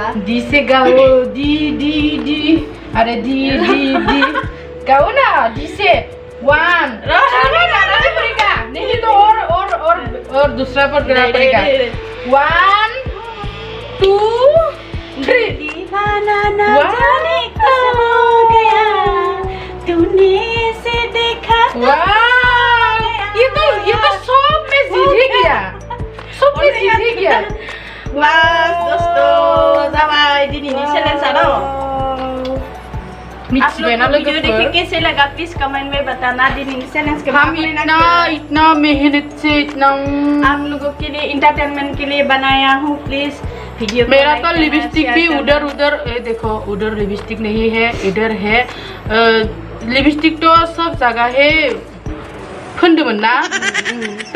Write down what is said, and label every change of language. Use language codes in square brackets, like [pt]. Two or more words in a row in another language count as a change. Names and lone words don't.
[hi] डी से गाओ डी अरे डी गाओ ना डी से 1 पड़ेगा नहीं तो और दूसरा पर गाना पड़ेगा 1 2 3 दीवाना ना जाने कब हो गया तूने से देखा वाह ये तो सब में सीधे गया [brx] Mas दोस्तों जाबाय दिनैनि चैलेंजआ दं मिथिबाय ना [hi] वीडियो देख के कैसे लगा प्लीज कमेंट में बताना दिनैनि चैलेंज के हम इतना मेहनत से इतना आप लोगों के लिए एंटरटेनमेंट के लिए बनाया हूँ प्लीज वीडियो मेरा तो लिपस्टिक भी उधर देखो उधर लिपस्टिक नहीं है इधर है लिपस्टिक तो सब जगह है फुंदमन ना तो